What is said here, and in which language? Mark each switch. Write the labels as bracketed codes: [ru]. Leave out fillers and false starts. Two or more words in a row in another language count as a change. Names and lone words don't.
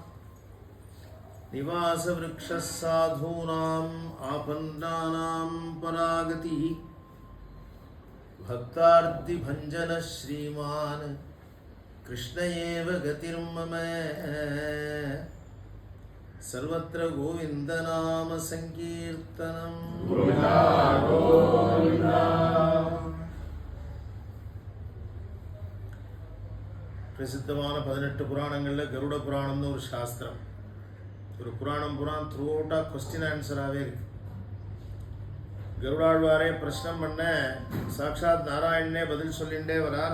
[sa] निवासवृक्षः साधूनाम् आपन्नानां परागतिः भक्तार्तिभञ्जनः श्रीमान् कृष्ण एव गतिर्मम। सर्वत्र गोविन्दनाम संकीर्तनम्। [ta] பிரசித்தமான 18 புராணங்களில் கருட புராணம்னு ஒரு சாஸ்திரம். ஒரு புராணம் [en] throughoutஆக question answerஆகவே [ta] இருக்கு. கருடாழ்வாரே பிரச்சனை பண்ண சாட்சாத் நாராயணனே பதில் சொல்லிண்டே வரார்.